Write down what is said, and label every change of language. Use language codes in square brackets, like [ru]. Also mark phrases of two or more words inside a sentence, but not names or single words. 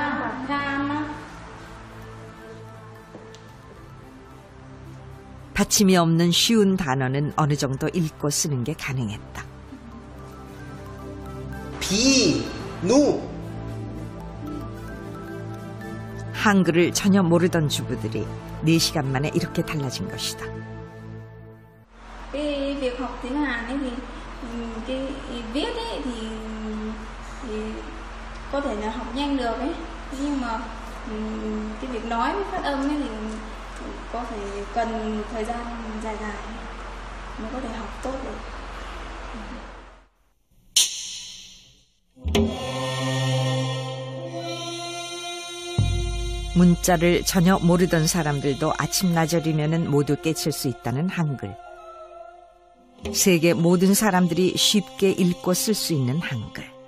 [ko] 받침이 없는 쉬운 단어는 어느 정도 읽고 쓰는 게 가능했다. 비누 한글을 전혀 모르던 주부들이 4시간 만에 이렇게 달라진 것이다. [vi] cái việc học tiếng Hàn ấy thì cái viết ấy thì có thể là học nhanh được ấy, nhưng mà cái việc nói với phát âm ấy thì có thể cần một thời gian dài dài mới có thể học tốt được. [ko] 문자를 전혀 모르던 사람들도 아침나절이면 모두 깨칠 수 있다는 한글. 세계 모든 사람들이 쉽게 읽고 쓸 수 있는 한글.